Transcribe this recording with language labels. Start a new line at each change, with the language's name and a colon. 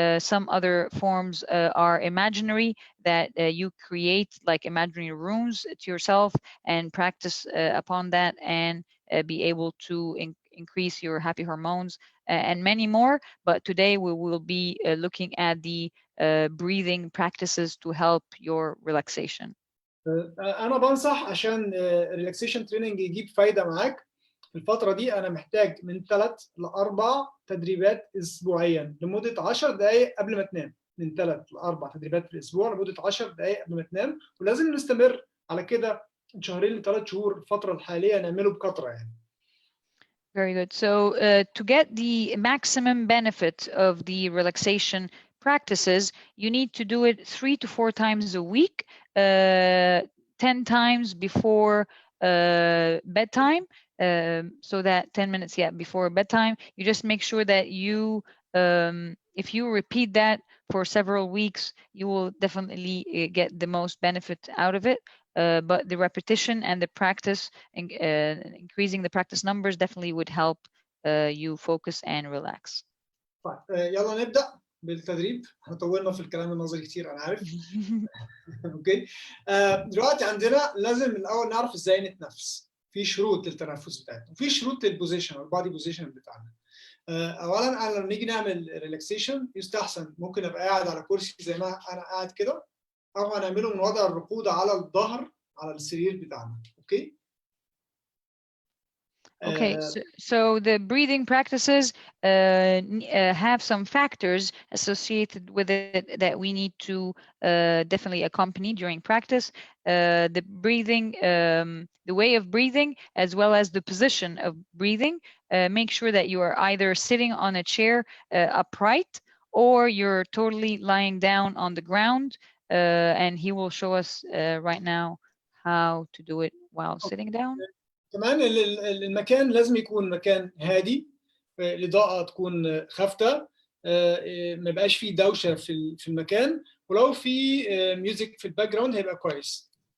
English: Some other forms are imaginary, that you create like imaginary rooms to yourself and practice upon that, and be able to increase your happy hormones, and many more. But today we will be looking at the breathing practices to help your relaxation.
Arabic: انا بنصح عشان الريلاكسيشن تريننج يجيب فايده معاك في الفتره دي، انا محتاج من 3 ل 4 تدريبات اسبوعيا لمده 10 دقائق قبل ما تنام. من 3 ل 4 تدريبات في الاسبوع لمده 10 دقائق قبل ما تنام، ولازم نستمر على كده من 2 ل3 شهور. الفتره الحاليه نعمله بكثره يعني.
English: Very good. So to get the maximum benefit of the relaxation practices, you need to do it 3 to 4 times a week, 10 times before bedtime, so that 10 minutes before bedtime. You just make sure that you if you repeat that for several weeks, you will definitely get the most benefit out of it. But the repetition and the practice, increasing the practice numbers, definitely would help you focus and relax.
Arabic: طيب يلا نبدا بالتدريب. احنا طولنا في الكلام النظري كتير انا عارف. اوكي. دلوقتي عندنا لازم الاول نعرف ازاي نتنفس. في شروط للتنفس بتاعتنا، وفي شروط للبوزيشن او البادي بوزيشن بتاعنا. اولا انا لما نيجي نعمل ريلاكسيشن يستحسن ممكن ابقى قاعد على كرسي زي ما انا قاعد كده، او هنعمله من وضع الركود على الظهر على السرير بتاعنا. اوكي.
English: Okay, so the breathing practices have some factors associated with it that we need to definitely accompany during practice. The breathing, the way of breathing, as well as the position of breathing. Make sure that you are either sitting on a chair upright, or you're totally lying down on the ground. And he will show us right now how to do it while sitting down.
Arabic: كمان المكان لازم يكون مكان هادي، الإضاءة تكون خافتة، ما يبقاش فيه دوشة في المكان، ولو في ميوزك في الباك جراوند هيبقى كويس.